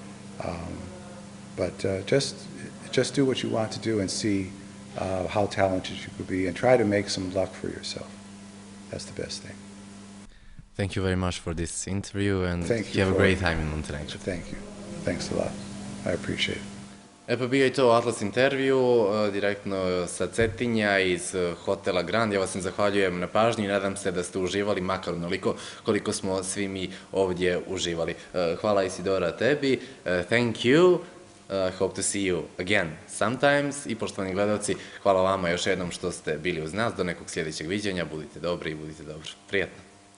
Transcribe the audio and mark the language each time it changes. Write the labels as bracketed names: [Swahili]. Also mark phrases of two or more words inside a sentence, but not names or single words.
[English] But just do what you want to do and see how talented you could be, and try to make some luck for yourself. That's the best thing. Thank you very much for this interview, and Thank you you have a for great it. time in Montenegro. Thank you. Thanks a lot. I appreciate it. [Serbian] E pa bio je to Atlas intervju, direktno sa Cetinja iz hotela Grand. Ja vas zahvaljujem na pažnji i nadam se da ste uživali makar onoliko koliko smo svi mi ovdje uživali. Hvala Isidora tebi, [English] thank you, hope to see you again sometimes. [Serbian] I poštovani gledalci, hvala vama još jednom što ste bili uz nas. Do nekog sljedećeg viđenja, budite dobri i budite dobro. Prijetno.